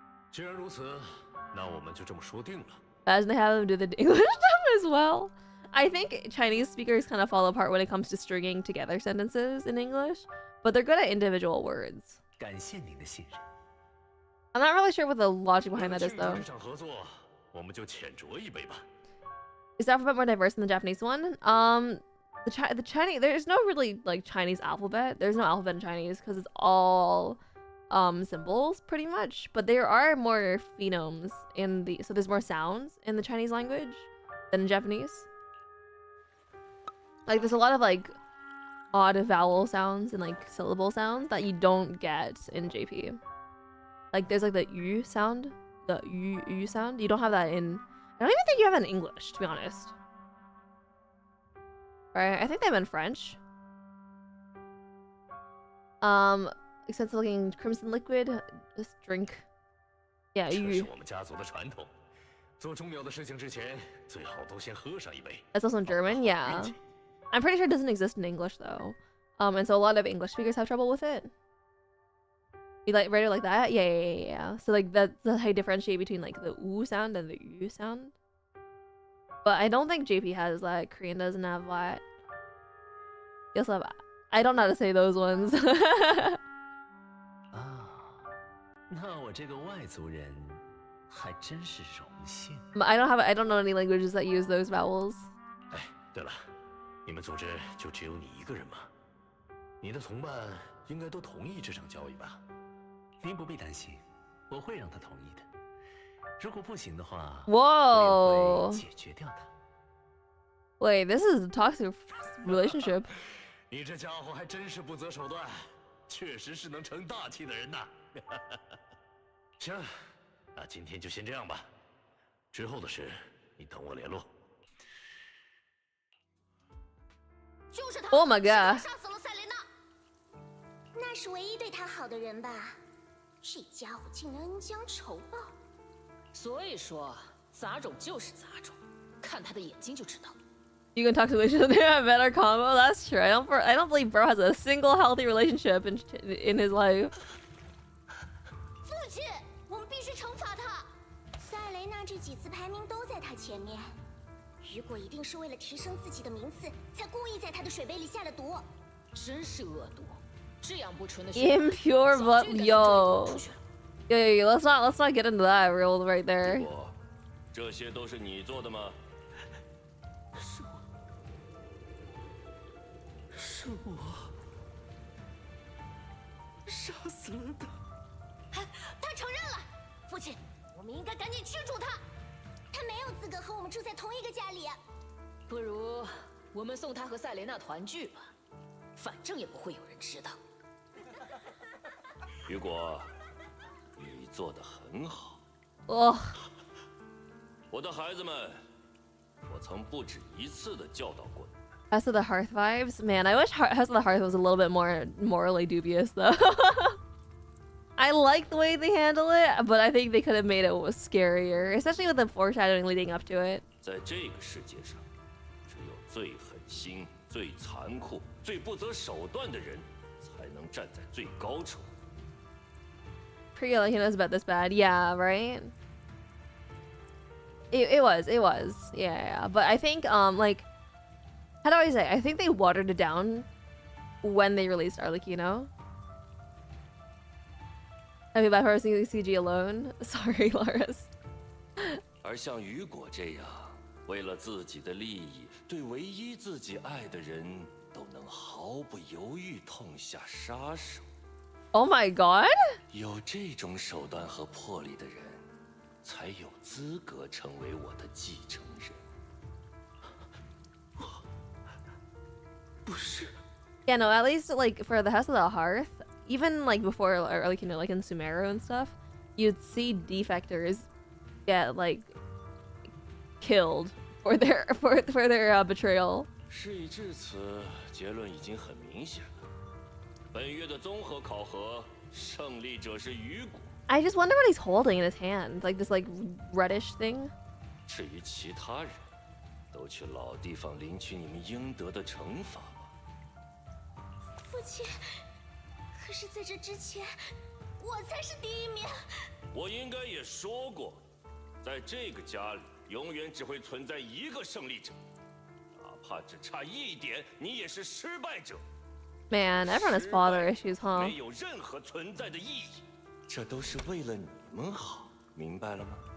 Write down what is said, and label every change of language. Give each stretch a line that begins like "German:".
Chinese: 既然如此，那我们就这么说定了。
English: Imagine they have them do the English stuff as well. I think Chinese speakers kind of fall apart when it comes to stringing together sentences in English, but they're good at individual words.
Chinese: 感谢您的信任。
English: I'm not really sure what the logic
Chinese: 为
English: behind
Chinese: 了
English: that is
Chinese: 庆祝
English: though.
Chinese: 这场合作，我们就浅酌一杯吧。
English: Is the alphabet more diverse than the Japanese one? The Chinese, there's no really like Chinese alphabet. There's no alphabet in Chinese because it's all symbols pretty much. But there are more phonemes so there's more sounds in the Chinese language than in Japanese. Like there's a lot of like odd vowel sounds and like syllable sounds that you don't get in JP. Like there's like the yu sound, the yu sound. You don't have that in. I don't even think you have that in English, to be honest. Right? I think they have in French. expensive looking crimson liquid. Just drink. Yeah,
Chinese: 这是
English: you.
Chinese: 我们家族的传统，做重要的事情之前，最好都先喝上一杯。
English: That's also in German, yeah. I'm pretty sure it doesn't exist in English though. And so a lot of English speakers have trouble with it. You like write it like that? Yeah. So like that's how you differentiate between like the oo sound and the u sound. But I don't think JP has that. Korean doesn't have that. You also have, I don't know how to say those ones.
Chinese: 啊，那我这个外族人还真是荣幸。
English: I don't know any languages that use those vowels.
Chinese: 哎，对了，你们组织就只有你一个人吗？你的同伴应该都同意这场交易吧？您不必担心，我会让他同意的。如果不行的话， Whoa. 我也会解决掉他。
English: Wait, this is a toxic relationship.
Chinese: 你这家伙还真是不择手段，确实是能成大器的人呐。行，那今天就先这样吧，之后的事你等我联络。就是他
English: Oh my
Chinese: 是他
English: god.
Chinese: 杀死了赛琳娜。那是唯一对他好的人吧？这家伙竟能恩将仇报。所以说，杂种就是杂种，看他的眼睛就知道。
English: You can talk to relationship. They have better combo. That's true. I don't believe Bro has a single healthy relationship in his life.
Chinese: 父亲，我们必须惩罚他。赛雷娜这几次排名都在他前面，雨果一定是为了提升自己的名次，才故意在他的水杯里下了毒。真是恶毒，这样不纯的
English: Impure blood, yo. Yo, let's not get into that real right there.
Chinese: 我，这些都是你做的吗？是我杀死了他。他承认了，父亲，我们应该赶紧驱逐他。他没有资格和我们住在同一个家里。不如我们送他和赛琳娜团聚吧，反正也不会有人知道。雨果，你做得很好。 Ugh. 我的孩子们，我曾不止一次的教导过你。
English: House of the Hearth vibes? Man, I wish House of the Hearth was a little bit more morally dubious, though. I like the way they handle it, but I think they could have made it scarier, especially with the foreshadowing leading up to it.
Chinese: 在这个世界上，只有最狠心、最残酷、最不择手段的人，才能站在最高处。
English: Pretty like he knows about this bad. Yeah, right? It was. Yeah. But I think, like, how do I say? I think they watered it down when they released Arlecchino. I mean, by parsing the CG alone. Sorry, Laris.
Chinese: 而像雨果这样，为了自己的利益，对唯一自己爱的人都能毫不犹豫痛下杀手。
English: Oh my god?
Chinese: 有这种手段和魄力的人，才有资格成为我的继承人。不是。
English: Yeah, no, at least, like, for the House of the Hearth, even, like, before, or, like, you know, like, in Sumeru and stuff, you'd see defectors get, like, killed for their, for their betrayal.
Chinese: 事已至此，结论已经很明显了。本月的综合考核，胜利者是雨果。
English: I just wonder what he's holding in his hand, like, this, like, reddish thing.
Chinese: 至于其他人，都去老地方领取你们应得的惩罚吧。父亲，可是在这之前，我才是第一名。我应该也说过，在这个家里，永远只会存在一个胜利者，哪怕只差一点，你也是失败者。
English: Man, everyone has father issues, huh?
Chinese: 没有任何存在的意义，这都是为了你们好，明白了吗？